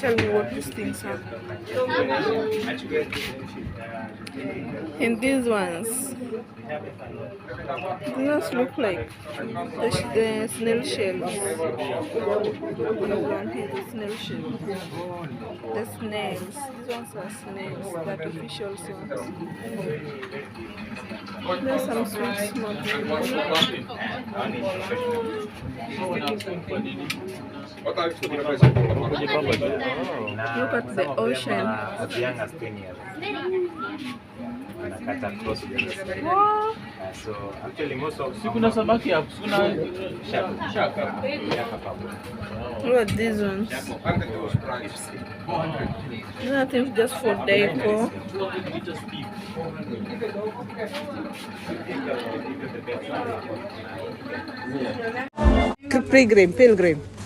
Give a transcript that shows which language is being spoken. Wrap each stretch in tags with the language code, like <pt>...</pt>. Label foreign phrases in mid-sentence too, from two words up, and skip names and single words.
<en>Tell me what these things are. And these ones look like the snail shells. Down here, the snail shells. The snails. These ones are snails, the artificial ones. There's some sweet small things.</en> <fi>Ota yksi semmoinen vesipullo.</fi> <en>Look at the ocean. As young as 10 years. Cut across the sea. So actually most of</en> <sw>Kuna samaki hapo, kuna shaka.</sw> <en>Look at these ones. Nothing, just for deco. Pilgrim.</en>